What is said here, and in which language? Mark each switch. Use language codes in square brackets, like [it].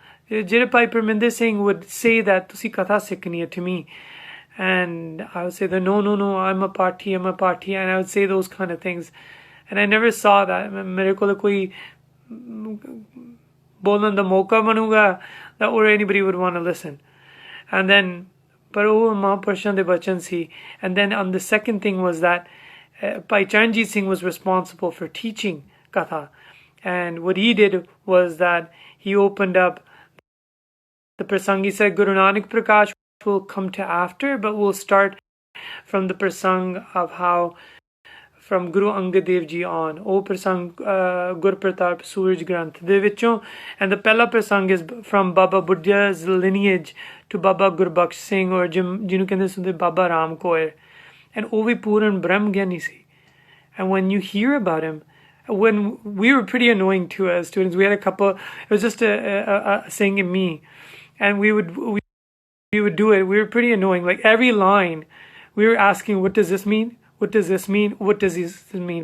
[en] ਜਿਹੜੇ Bhai Parminder Singh would say that [pa] ਤੁਸੀਂ katha ਸਿੱਖਣੀ ਹੈ [en] to me. And I would say that, no, I'm a party, and I would say those kind of things. And I never saw that. [pa] ਮੇਰੇ ਕੋਲ ਕੋਈ ਬੋਲਣ ਦਾ ਮੌਕਾ ਬਣੂਗਾ [en] that or anybody would want to listen. And then, [pa] ਪਰ ਉਹ ਮਹਾਂਪੁਰਸ਼ਾਂ ਦੇ ਬਚਨ ਸੀ. [en] And then on the second thing was that Bhai Charanjit Singh was responsible for teaching katha. And what he did was that he opened up the prasang. He said Guru Nanak Prakash will come to after, but we'll start from the prasang of how from Guru Angad Dev Ji on. [pa] Oh prasang Gur Pratap Suraj Granth de vichon, [en] and the pehla prasang is from Baba Budya's lineage to Baba Gurbaksh Singh, or [pa] ਜਿਹਨੂੰ ਕਹਿੰਦੇ ਸੁਣਦੇ [en] Baba Ram Kaur. [pa] And ਉਹ ਵੀ ਪੂਰਨ ਬ੍ਰਹਮ ਗਿਆਨੀ ਸੀ. [en] And when you hear about him, when we were pretty annoying too as students, we had a couple, it was just a Singh and me, and we would do it. We were pretty annoying. Like every line we were asking, what does this mean? What does this mean? What does this mean?